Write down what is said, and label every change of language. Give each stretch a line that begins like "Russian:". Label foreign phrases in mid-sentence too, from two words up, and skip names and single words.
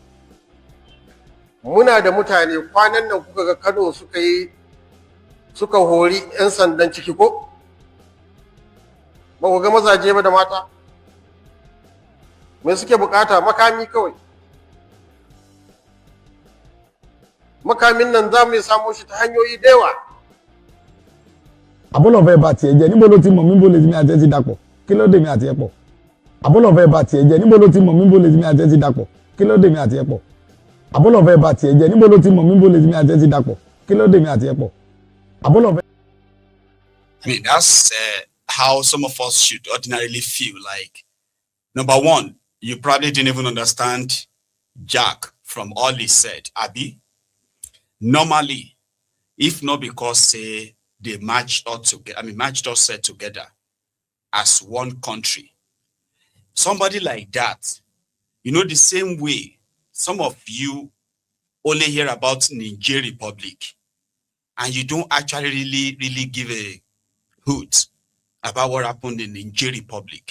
Hausa: Muna da mutane kwanan nan kuka ga Kano suka hori 'yan sandan ciki ko? Ba ku ga mazaje ba da mata? Me suke bukata? Makami kawai. Makamin nan za mu samu shi ta hanyoyi da yawa.
Yoruba: Àbọ̀lọ̀fẹ́ bá tiẹ̀ jẹ́ níbo ló ti mọ̀ mí bó lè ti mi àti ẹ ti dàpọ̀, kí ló dé mi àti ẹ pọ̀. Àbọ̀lọ̀fẹ́ bá tiẹ̀ jẹ́ níbo ló ti mọ̀ mí bó lè ti mi àti ẹ ti dàpọ̀, kí ló dé mi àti ẹ pọ̀. Àbọ̀lọ̀fẹ́ bá tiẹ̀ jẹ́ níbo ló ti mọ̀ mí bó lè ti mi àti ẹ ti dàpọ̀, kí ló dé mi àti ẹ pọ̀. Àbọ̀lọ̀fẹ́.
English: I mean, that's how some of us should ordinarily feel. Like, number one, you probably didn't even understand Jack from all he said, Abi. Normally, if not because say they matched us together, matched us together as one country, somebody like that, the same way some of you only hear about Niger Republic, and you don't actually really give a hoot about what happened in Niger Republic.